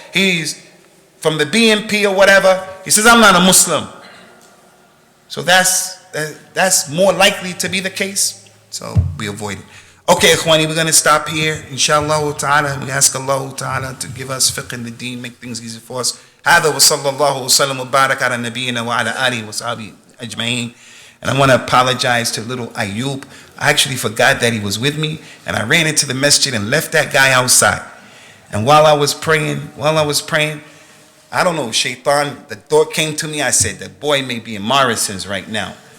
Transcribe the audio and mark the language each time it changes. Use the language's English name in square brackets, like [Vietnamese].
[English] He's from the BNP or whatever. He says, I'm not a Muslim. So that's more likely to be the case. So we avoid it. Okay, Ikhwani, we're going to stop here. Inshallah ta'ala, we ask Allah ta'ala to give us fiqh in the deen, make things easy for us. [Arabic] هذا وصلى الله وسلم وبارك على نبينا وعلى آله وصحبه أجمعين. [English] And I want to apologize to little Ayub. I actually forgot that he was with me, and I ran into the masjid and left that guy outside. And while I was praying, I don't know, Shaitan, the thought came to me. I said, the boy may be in Morrison's right now.